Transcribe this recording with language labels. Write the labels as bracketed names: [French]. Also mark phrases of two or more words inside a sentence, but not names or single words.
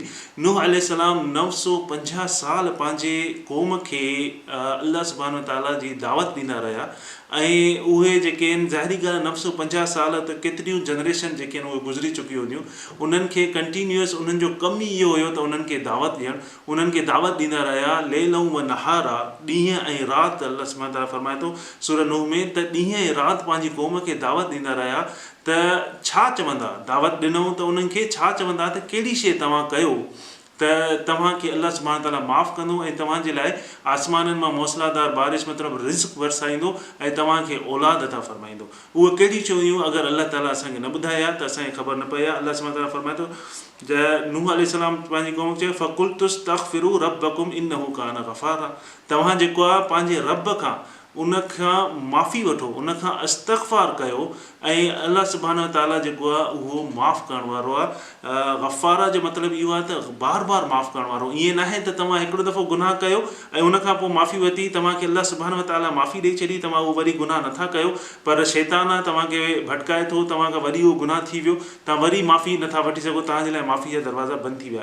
[Sindhi] नूह अलैहिस्सलाम 950 साल पंहिंजे क़ौम खे अल्लाह सुब्हानहू ताला जी दावत ॾींदा रहिया ऐं उहे जेके आहिनि, ज़ाहिरी ॻाल्हि 950 साल त केतिरियूं जनरेशन जेके आहिनि उहे गुज़री चुकियूं हूंदियूं। उन्हनि खे कंटिन्यूअस उन्हनि जो कमु ई इहो हुयो त उन्हनि खे दावत ॾियणु, उन्हनि खे दावत ॾींदा रहिया [Arabic] ليلًا ونهارًا, [Sindhi] ॾींहं ऐं राति। अल्लाह सुब्हानहू ताला फरमाए थो सूरह नूह में त ॾींहं ऐं राति पंहिंजी क़ौम खे दावत ॾींदा रहिया त छा चवंदा, दावत ॾिनऊं त उन्हनि खे छा चवंदा त कहिड़ी शइ तव्हां कयो त तव्हांखे अल्लाह सुब्हानहू ताला माफ़ु कंदो ऐं तव्हांजे लाइ आसमाननि मां मौसलाधार बारिश मतिलबु रिज़्क़ वरसाईंदो ऐं तव्हांखे औलाद अता फ़रमाईंदो। उहे कहिड़ी शयूं अगरि अल्लाह ताला असांखे न ॿुधाया त असांखे ख़बर न पई आहे। अल्लाह सुब्हानहू ताला फरमाए थो नूह अलैहिस्सलाम पंहिंजी क़ौम खे चयो [Arabic] فقلت استغفروا ربكم إنه كان غفارا, [Sindhi] तव्हां जेको आहे पंहिंजे रब खां उन खां माफ़ी वठो, उन खां इस्तग़फ़ार कयो ऐं अल्लाह सुब्हानहू ताला जेको आहे उहो माफ़ु करण वारो आहे। ग़फ़ारा जो मतिलबु इहो आहे त बार बार माफ़ु करण वारो। ईअं न आहे त तव्हां हिकिड़ो दफ़ो गुनाह कयो ऐं उन खां पोइ माफ़ी वरिती, तव्हांखे अल्लाह सुब्हानहू ताला माफ़ी ॾेई छॾी, तव्हां उहो वरी गुनाह नथा कयो, पर शैतान आहे तव्हांखे भटकाए थो, तव्हांखां वरी उहो गुनाह थी वियो, तव्हां वरी माफ़ी नथा वठी सघो, तव्हांजे लाइ माफ़ी जा दरवाज़ा बंदि थी विया।